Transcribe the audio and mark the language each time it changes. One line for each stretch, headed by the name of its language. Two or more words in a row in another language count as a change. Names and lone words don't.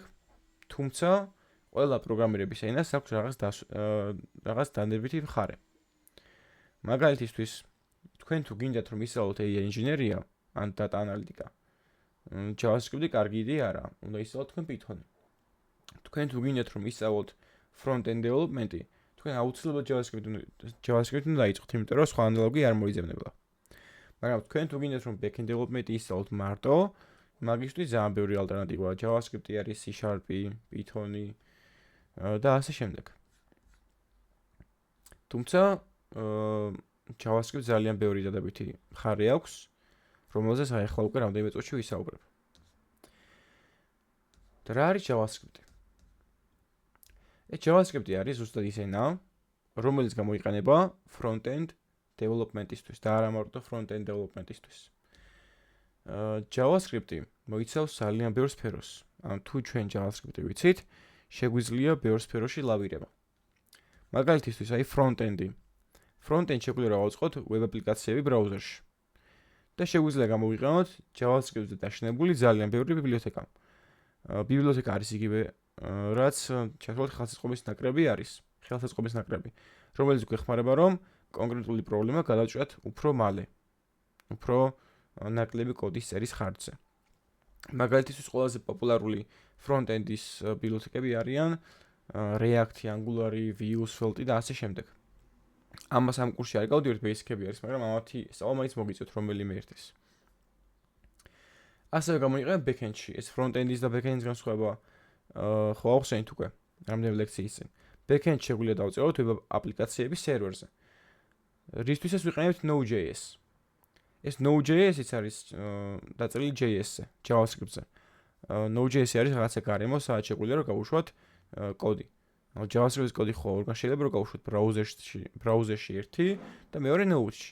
Georgian: თუმცა ყველა პროგრამირების ენას აქვს რაღაც დანებითი მხარე. მაგალითისთვის, თქვენ თუ გინდათ რომ ისწავლოთ AI ინჟინერია ან
English: data analytica,
Georgian: JavaScript-ი კარგი იდეა არა, უნდა ისწავლოთ თქვენ Python-ი. თქვენ თუ გინდათ რომ ისწავლოთ
English: front-end development-ი,
Georgian: თქვენ აუცილებლად JavaScript უნდა დაიწყოთ, იმიტომ რომ სხვა ანალოგი არ მოიძებნება. მაგრამ თქვენ თუ გინდათ რომ
English: back-end development-ი
Georgian: ისწავლოთ მარტო, მაგისთვის ძალიან ბევრი ალტერნატივაა. JavaScript-ი არის, C#, Python-ი და ასე შემდეგ. თუმცა JavaScript ძალიან ბევრი დადებითი მხარე აქვს, რომელზეც ახლა უკვე რამდენიმე წუთში ვისაუბრებ. და რა არის JavaScript-ი? JavaScript-ი არის ზუსტად ის ენა, რომელიც გამოიყენება
English: front-end development-ისთვის
Georgian: და არა მარტო
English: front-end development-ისთვის.
Georgian: JavaScript-ი მოიცავს ძალიან ბევრ სფეროს. ანუ თუ ჩვენ JavaScript-ი ვიცით, შეგვიძლია ბევრ სფეროში ლავირება. მაგალითისთვის, აი front-end-ი. Front-end შეგვიძლია გავაწყოთ web აპლიკაციები ბრაუზერში. და შეგვიძლია გამოვიყენოთ JavaScript-ზე დაშენებული ძალიან ბევრი ბიბლიოთეკა. ბიბლიოთეკა არის იგივე, რაც ჩათვალოთ ხელსაწყობის ნაკრები არის, რომელიც გვეხმარება რომ კონკრეტული პრობლემა გადავჭრათ უფრო მალე, უფრო ნაკლები კოდის წერის ხარჯზე. მაგალითისთვის ყველაზე პოპულარული front-end-ის ბიბლიოთეკები არიან React, Angular, Vue, Svelte და ასე შემდეგ. ამას ამ კურსში არ გავდივართ, basic-ები არის, მაგრამ ამათი სწავლა მაინც მოგიწევთ რომელიმე ერთის. ასევე გამოიყენება back-end-ში, ეს front-end-ის და back-end-ის განსხვავება ხო ახსენით უკვე რამდენიმე ლექციის წინ. Back-end შეგვიძლია დავწეროთ web აპლიკაციების სერვერზე. რისთვისაც ვიყენებთ Node.js. ეს Node.js-იც არის დაწერილი JS-ზე, JavaScript-ზე. Node.js არის რაღაცა გარემო, სადაც შეგვიძლია რომ გავუშვათ კოდი. JavaScript-ის კოდი ხო ორგან შეიძლება რომ გავუშვათ ბრაუზერში ერთი და მეორე Node-ში.